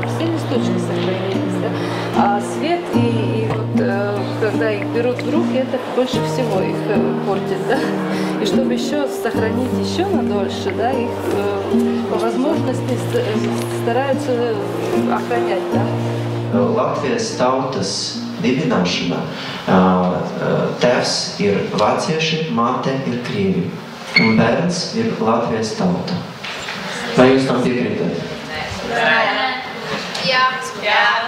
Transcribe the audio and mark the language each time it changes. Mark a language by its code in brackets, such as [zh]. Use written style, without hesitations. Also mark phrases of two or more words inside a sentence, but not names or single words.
[ru] Все листочки сохранились, да. А свет и вот когда их берут в руки, это больше всего их портит, да. И чтобы еще сохранить еще на дольше, да, их по возможности стараются охранять, да. [lv] Latvijas tautas dibināšana tēvs ir vācieši, māte ir krievi, un bērns ir Latvijas tauta. Vai jūs tam piekrītat? Jā.